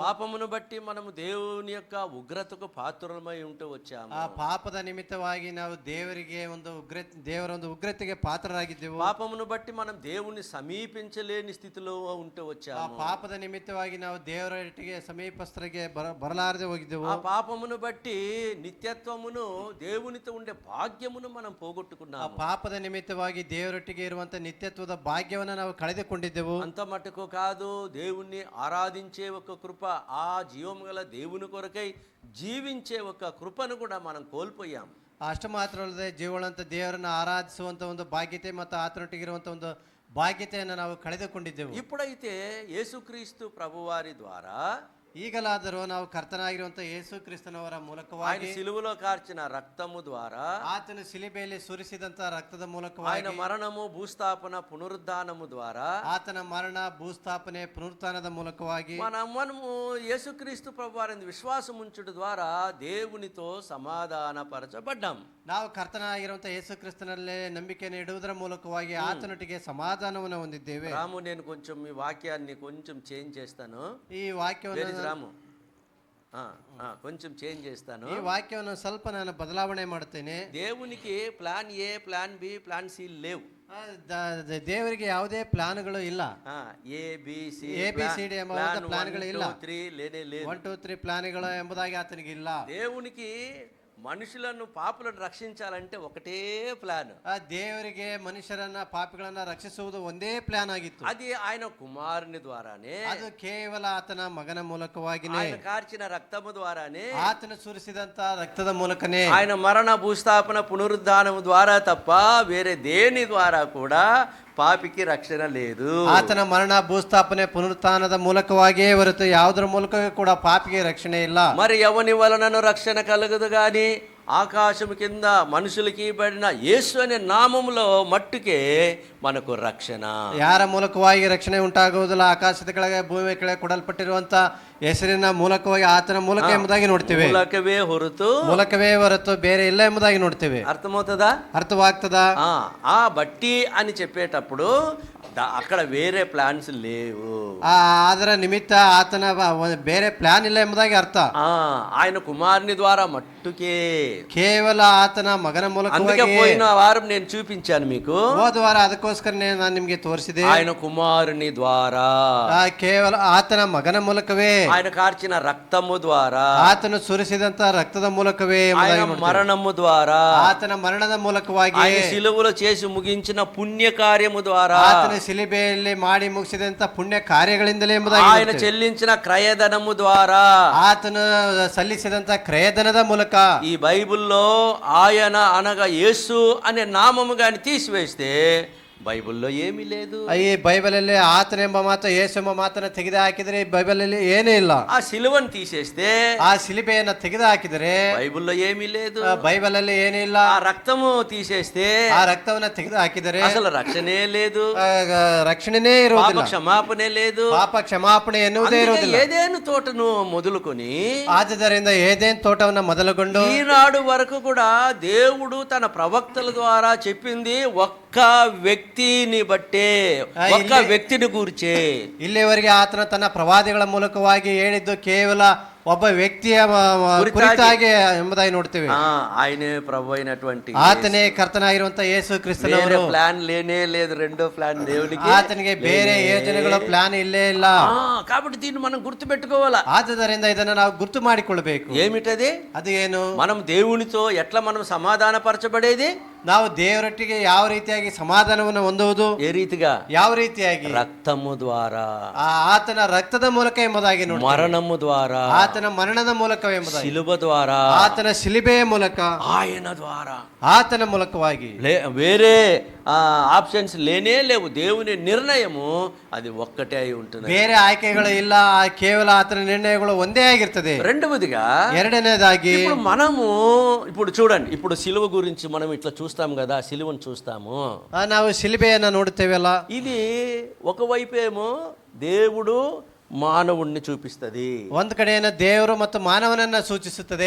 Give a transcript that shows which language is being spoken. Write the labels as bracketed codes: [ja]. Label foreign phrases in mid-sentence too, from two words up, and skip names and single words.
[te] పాపమును బట్టి మనము దేవుని యొక్క ఉగ్రతకు పాత్రులమై ఉంటూ వచ్చాము. [kn] ಆ ಪಾಪದ ನಿಮಿತ್ತವಾಗಿ ನಾವು ದೇವರಿಗೆ ಒಂದು ದೇವರ ಒಂದು ಉಗ್ರತೆಗೆ ಪಾತ್ರರಾಗಿದ್ದೆವು. [te] పాపమును బట్టి మనం దేవుని సమీపించలేని స్థితిలో ఉంటూ [kn] ಆ [te] వచ్చాము. [kn] ಪಾಪದ ನಿಮಿತ್ತವಾಗಿ ನಾವು ದೇವರೊಟ್ಟಿಗೆ ಸಮೀಪಸ್ಥರಿಗೆ ಬರಲಾರದೆ ಹೋಗಿದ್ದೆವು. [te] ఆ పాపమును బట్టి నిత్యత్వమును దేవునితో ఉండే భాగ్యమును మనం [kn] ಆ [te] పోగొట్టుకున్నాము. [kn] ಪಾಪದ ನಿಮಿತ್ತವಾಗಿ ದೇವರೊಟ್ಟಿಗೆ ಇರುವಂತ ನಿತ್ಯತ್ವದ ಭಾಗ್ಯವನ್ನು ನಾವು ಕಳೆದುಕೊಂಡಿದ್ದೆವು. [te] అంత మటుకు కాదు, దేవుణ్ణి ఆరాధించే ఒక కృప, ఆ జీవము గల దేవుని కొరకై జీవించే ఒక కృపను కూడా మనం కోల్పోయాం. [kn] ಅಷ್ಟು ಮಾತ್ರ ಅಲ್ಲದೆ ಜೀವಳಂತ ದೇವರನ್ನು ಆರಾಧಿಸುವಂತ ಒಂದು ಭಾಗ್ಯತೆ ಮತ್ತು ಆತನೊಟ್ಟಿಗಿರುವಂತ ಒಂದು ಭಾಗ್ಯತೆಯನ್ನು ನಾವು ಕಳೆದುಕೊಂಡಿದ್ದೆವು. [te] ఇప్పుడైతే యేసుక్రీస్తు ప్రభువారి ద్వారా [kn] ಈಗಲಾದರೂ ನಾವು ಕರ್ತನಾಗಿರುವಂತ ಯೇಸು ಕ್ರಿಸ್ತನವರ [te] ఆయన [kn] ಮೂಲಕವಾಗಿ, [te] సిలువలో కార్చిన రక్తము ద్వారా, [kn] ಆತನು ಶಿಲುಬೆಯಲ್ಲಿ ಸುರಿಸಿದಂತ ರಕ್ತದ [te] ఆయన [kn] ಮೂಲಕವಾಗಿ, [te] మరణము భూస్థాపన పునరుద్ధానము ద్వారా, [kn] ಆತನ ಮರಣ ಭೂಸ್ಥಾಪನೆ ಪುನರುತ್ಥಾನದ ಮೂಲಕವಾಗಿ [te] మనము యేసుక్రీస్తు ప్రభువారిని విశ్వాసం ఉంచుట ద్వారా దేవునితో సమాధానపరచబడ్డాం. [kn] ನಾವು ಕರ್ತನಾಗಿರುವಂತ ಯೇಸು ಕ್ರಿಸ್ತನಲ್ಲೇ ನಂಬಿಕೆಯನ್ನು ಇಡುವುದರ ಮೂಲಕವಾಗಿ ಆತನೊಟ್ಟಿಗೆ ಸಮಾಧಾನವನ್ನು ಹೊಂದಿದ್ದೇವೆ. [te] రాము, నేను కొంచెం మీ వాక్యాన్ని కొంచెం చేంజ్ చేస్తాను. [kn] ಈ ವಾಕ್ಯವನ್ನು [te] రాము కొంచెం చేంజ్ చేస్తాను. [kn] ಈ ವಾಕ್ಯವನ್ನು ಸ್ವಲ್ಪ ನಾನು ಬದಲಾವಣೆ ಮಾಡ್ತೇನೆ. [te] దేవునికి [en] plan A, plan B, plan C [te] లేవు. [kn] ದೇವರಿಗೆ ಯಾವುದೇ ಪ್ಲಾನ್ಗಳು ಇಲ್ಲ. ABCD ಎಂಬ ಪ್ಲಾನ್ಗಳು ಇಲ್ಲ. 1 2 3 ಪ್ಲಾನ್ಗಳು ಎಂಬುದಾಗಿ ಆತನಿಗೆ ಇಲ್ಲ. [te] దేవునికి మనుషులను పాపులను రక్షించాలంటే ఒకటే ప్లాన్. [kn] ದೇವರಿಗೆ ಮನುಷ್ಯರನ್ನ ಪಾಪಿಗಳನ್ನ ರಕ್ಷಿಸುವುದು ಒಂದೇ ಪ್ಲಾನ್ ಆಗಿತ್ತು. [te] అది ఆయన కుమారుని ద్వారానే, [kn] ಅದು ಕೇವಲ ಆತನ ಮಗನ ಮೂಲಕವಾಗಿನೇ, [te] ఆయన కార్చిన రక్తము ద్వారానే, [kn] ಆತನ ಸುರಿಸಿದಂತ ರಕ್ತದ ಮೂಲಕನೇ, [te] ఆయన మరణ భూస్థాపన పునరుద్ధానము ద్వారా తప్ప వేరే దేని ద్వారా కూడా [kn] ಪಾಪಿಗೆ ರಕ್ಷಣೆ [te] లేదు. [kn] ಆತನ ಮರಣ ಭೂಸ್ಥಾಪನೆ ಪುನರುತ್ಥಾನದ ಮೂಲಕವಾಗಿಯೇ ಹೊರತು ಯಾವುದರ ಮೂಲಕವೂ ಕೂಡ ಪಾಪಿಗೆ ರಕ್ಷಣೆ ಇಲ್ಲ. [te] మరి ఎవని వలనను రక్షణ కలగదు గాని ఆకాశము కింద మనుషులకి ఇవ్వబడిన యేసు అనే నామములో మట్టుకే మనకు రక్షణ. [kn] ಯಾರ ಮೂಲಕವಾಗಿ ರಕ್ಷಣೆ ಉಂಟಾಗುವುದಿಲ್ಲ, ಆಕಾಶದ ಕೆಳಗೆ ಭೂಮಿ ಕೆಳಗೆ ಕೊಡಲ್ಪಟ್ಟಿರುವಂತ ಹೆಸರಿನ ಮೂಲಕವಾಗಿ ಆತನ ಮೂಲಕ ಎಂಬುದಾಗಿ ನೋಡ್ತೇವೆ. ಮೂಲಕವೇ ಹೊರತು ಬೇರೆ ಇಲ್ಲ ಎಂಬುದಾಗಿ ನೋಡ್ತೇವೆ. [te] అర్థమవుతుందా? [kn] ಅರ್ಥವಾಗ್ತದಾ? [te] ఆ బట్టి అని చెప్పేటప్పుడు అక్కడ వేరే ప్లాన్స్ లేవు. [kn] ಅದರ ನಿಮಿತ್ತ ಆತನ ಬೇರೆ ಪ್ಲಾನ್ ಇಲ್ಲ ಎಂಬುದಾಗಿ ಅರ್ಥ. [te] ఆయన కుమారుని ద్వారా మట్టుకే, [kn] ಕೇವಲ ಆತನ ಮಗನ ಮೂಲಕ. [te] పోయిన వారం నేను చూపించాను మీకు, [kn] ಹೋದ ವಾರ ಅದಕ್ಕೋಸ್ಕರನೇ ನಾನು ನಿಮ್ಗೆ ತೋರಿಸಿದೆ. [te] ఆయన కుమారుని ద్వారా, [kn] ಕೇವಲ ಆತನ ಮಗನ ಮೂಲಕವೇ, [te] ఆయన కార్చిన రక్తము ద్వారా, [kn] ಆತನು ಸುರಿಸಿದಂತ ರಕ್ತದ ಮೂಲಕವೇ, [te] ఆయన మరణము ద్వారా, [kn] ಆತನ ಮರಣದ ಮೂಲಕವಾಗಿ, [te] ఆయన సిలువలో చేసి ముగించిన పుణ్య కార్యము ద్వారా, [kn] ಆತನ ಶಿಲುಬೆಯಲ್ಲಿ ಮಾಡಿ ಮುಗಿಸಿದಂತ ಪುಣ್ಯ ಕಾರ್ಯಗಳಿಂದಲೇ ಎಂಬುದಾಗಿ, [te] ఆయన చెల్లించిన క్రయధనము ద్వారా, [kn] ಆತನು ಸಲ್ಲಿಸಿದಂತ ಕ್ರಯಧನದ ಮೂಲಕ. [te] ఈ బైబిల్లో ఆయన అనగా యేసు అనే నామము గాని తీసివేస్తే ಬೈಬಲ್‌లో ಏಮಿ లేదు. [kn] ಈ ಬೈಬಲಲ್ಲಿ ಆತನೆಂಬ ಮಾತು, ಯೇಸು ಎಂಬ ಮಾತನ್ನ ತೆಗೆದು ಹಾಕಿದರೆ ಬೈಬಲಲ್ಲಿ ಏನೇ ಇಲ್ಲ. [te] ఆ సిలువను తీసేస్తే, [kn] ಆ ಶಿಲುಬೆಯನ್ನು ತೆಗೆದು ಹಾಕಿದರೆ [te] ಬೈಬಲ್‌లో ఏమీ లేదు. [kn] ಬೈಬಲಲ್ಲಿ ಏನೇ ಇಲ್ಲ. [te] ಆ రక్తము తీసేస్తే, [kn] ಆ ರಕ್ತವನ್ನು ತೆಗೆದು ಹಾಕಿದರೆ [te] అసలు రక్షణే లేదు, [kn] ರಕ್ಷಣೆನೇ ಇರುವುದಿಲ್ಲ, [te] పాప క్షమాపణ లేదు, [kn] ಪಾಪ ಕ್ಷಮಾಪಣೆ ಎನ್ನುವುದೇ ಇರುವುದಿಲ್ಲ. [te] ఏదేను తోటను మొదలుకొని, [kn] ಆದ್ದರಿಂದ ಏದೇನ್ ತೋಟವನ್ನು ಮೊದಲುಗೊಂಡು [te] ఈనాడు వరకు కూడా దేవుడు తన ప్రవక్తల ద్వారా చెప్పింది ఒక్క వ్యక్తిని బట్టే, ఒక్క వ్యక్తిని గురించే. [kn] ಇಲ್ಲಿವರೆಗೆ ಆತನ ತನ್ನ ಪ್ರವಾದಿಗಳ ಮೂಲಕವಾಗಿ ಹೇಳಿದ್ದು ಕೇವಲ ಒಬ್ಬ ವ್ಯಕ್ತಿಯ ಕುರಿತಾಗಿ ಎಂಬುದಾಗಿ ನೋಡ್ತೇವೆ. [te] ఆయనే ప్రభు అయినటువంటి [kn] ಆತನೇ ಕರ್ತನಾಗಿರುವಂತ ಯೇಸು ಕ್ರಿಸ್ತನವರು. [te] ప్లాన్ లేనే లేదు, రెండో ప్లాన్ దేవునికి. [kn] ಆತನಿಗೆ ಬೇರೆ ಯೋಜನೆಗಳು ಪ್ಲಾನ್ ಇಲ್ಲೇ ಇಲ್ಲ. [te] కాబట్టి దీన్ని మనం గుర్తుపెట్టుకోవాలా. [kn] ಆದ್ದರಿಂದ ಇದನ್ನ ನಾವು ಗುರ್ತು ಮಾಡಿಕೊಳ್ಳಬೇಕು. [te] ఏమిటది? [kn] ಅದು ಏನು? [te] మనం దేవునితో ఎట్లా మనం సమాధాన పరచబడేది? [kn] ನಾವು ದೇವರೊಟ್ಟಿಗೆ ಯಾವ ರೀತಿಯಾಗಿ ಸಮಾಧಾನವನ್ನು ಹೊಂದುವುದು, [te] ఏ రీతిగా? [kn] ಯಾವ ರೀತಿಯಾಗಿ [te] రక్తము ద్వారా, [kn] ಆತನ ರಕ್ತದ ಮೂಲಕ ಎಂಬುದಾಗಿ ನೋಡಿ, [te] మరణము ద్వారా, [kn] ಆತನ ಮರಣದ ಮೂಲಕವೆಂಬುದಾಗಿ, [te] శిలువ ద్వారా, [kn] ಆತನ ಶಿಲುಬೆಯ ಮೂಲಕ, [te] ఆయన ద్వారా. [kn] ಆತನ ಮೂಲಕವಾಗಿ [te] వేరే ఆప్షన్స్ లేనే లేవు. దేవుని నిర్ణయము అది ఒక్కటే అయి ఉంటుంది. [kn] ಬೇರೆ ఆಯ್ಕೆಗಳು ಇಲ್ಲ, ಕೇವಲ ಆತನ ನಿರ್ಣಯಗಳು ಒಂದೇ ಆಗಿರ್ತದೆ. [te] రెండవదిగా, [kn] ಎರಡನೇದಾಗಿ [te] ఇప్పుడు మనము ఇప్పుడు చూడండి, ఇప్పుడు సిలువ గురించి మనం ఇట్లా చూస్తాం కదా, సిలువను చూస్తాము. [kn] ನಾವು ಶಿಲುಬೆಯನ್ನ ನೋಡುತ್ತೇವಲ್ಲ, [te] ఇది ఒకవైపేమో దేవుడు మానవుణ్ణి చూపిస్తది, [kn] ಒಂದ್ ಕಡೆಯನ್ನ ದೇವರು ಮತ್ತು ಮಾನವನನ್ನ ಸೂಚಿಸುತ್ತದೆ.